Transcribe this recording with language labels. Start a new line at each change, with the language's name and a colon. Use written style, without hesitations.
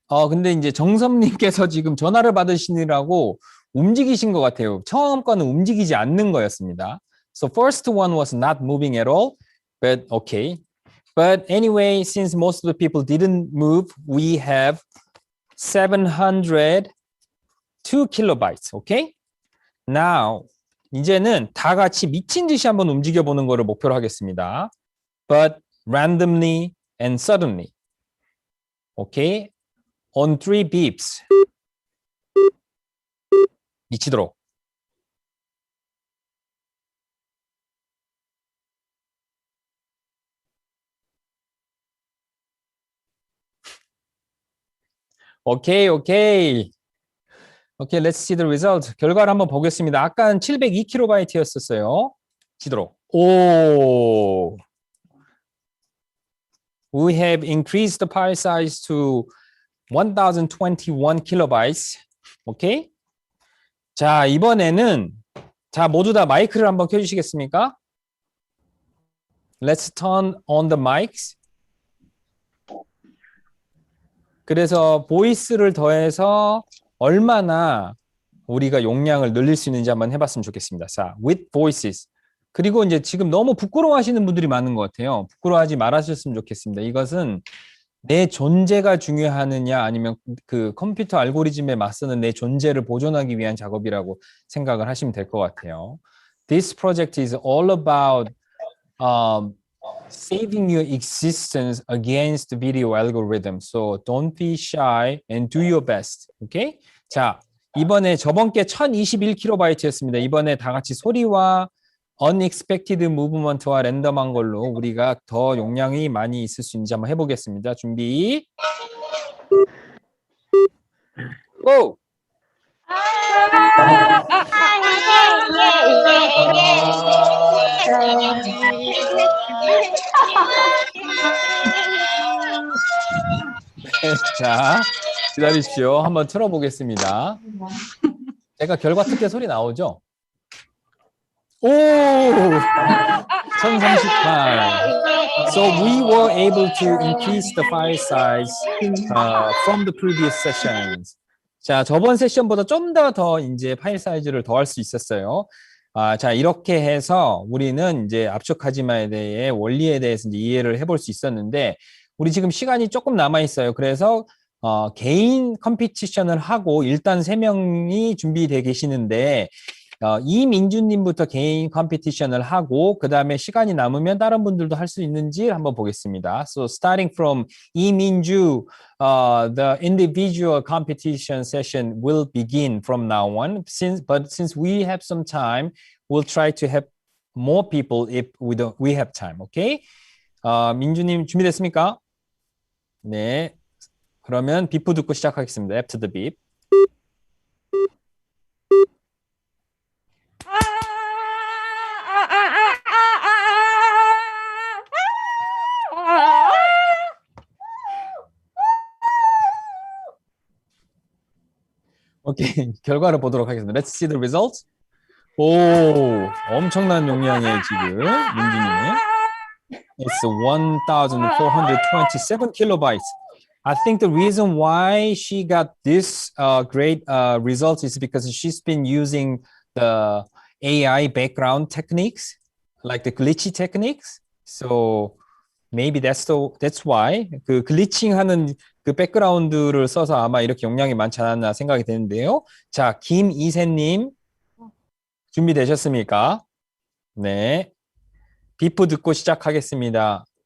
Korean: 근데 이제 정섭님께서 지금 전화를 받으시느라고 움직이신 것 같아요. 처음 거는 움직이지 않는 거였습니다.
English: So first one was not moving at all, but okay. But anyway, since most of the people didn't move, we have 702 kilobytes. Okay? Now,
Korean: 이제는 다 같이 미친 듯이 한번 움직여 보는 거를 목표로 하겠습니다.
English: But randomly and suddenly. Okay? On 3 beeps.
Korean: 미치도록. 오케이, 오케이. 오케이,
English: let's see the result.
Korean: 결과를 한번 보겠습니다. 아까는 702kb였었어요. 지도록. 오.
English: We have increased the file size to 1021 kilobytes. 오케이?
Korean: 자, 이번에는 자, 모두 다 마이크를 한번 켜 주시겠습니까?
English: Let's turn on the mics.
Korean: 그래서 보이스를 더해서 얼마나 우리가 용량을 늘릴 수 있는지 한번 해봤으면 좋겠습니다. 자,
English: with voices.
Korean: 그리고 이제 지금 너무 부끄러워하시는 분들이 많은 것 같아요. 부끄러워하지 말아주셨으면 좋겠습니다. 이것은 내 존재가 중요하느냐 아니면 그 컴퓨터 알고리즘에 맞서는 내 존재를 보존하기 위한 작업이라고 생각을 하시면 될 것 같아요.
English: This project is all about saving your existence against video algorithm. So don't be shy and do your best. Okay?
Korean: 자, 이번에 저번 게 1021kb였습니다. 이번에 다 같이 소리와
English: unexpected movement
Korean: 와 랜덤한 걸로 우리가 더 용량이 많이 있을 수 있는지 한번 해보겠습니다. 준비. 고! 자, 기다리십시오. 한번 틀어보겠습니다. 제가 결과 특혜 소리 나오죠? 오! 1038.
English: So we were able to increase the file size from the previous sessions.
Korean: 자, 저번 세션보다 좀 더 이제 파일 사이즈를 더할 수 있었어요. 자, 이렇게 해서 우리는 이제 압축하지마에 대해 원리에 대해서 이제 이해를 해볼 수 있었는데, 우리 지금 시간이 조금 남아 있어요. 그래서 개인 컴피티션을 하고 일단 3명이 준비되어 계시는데, 이민주님부터 개인 컴피티션을 하고 그 다음에 시간이 남으면 다른 분들도 할 수 있는지 한번 보겠습니다.
English: So starting from 이민주, the individual competition session will begin from now on. But since we have some time, we'll try to have more people if we have time. Okay?
Korean: 민주님 준비됐습니까? 네. 그러면 비프 듣고 시작하겠습니다.
English: After the beep.
Korean: 오케이, 결과를 보도록 하겠습니다.
English: Let's see the results.
Korean: 오, 엄청난 용량의 지금 민준이네.
English: It's 1,427 kilobytes. I think the reason why she got this great results is because she's been using the AI background techniques, like the glitchy techniques. So Maybe that's why
Korean: 그 글리칭하는 그 백그라운드를 써서 아마 이렇게 용량이 많지 않았나 생각이 되는데요. 자, 김이세님 준비되셨습니까? 네. 비프 듣고 시작하겠습니다.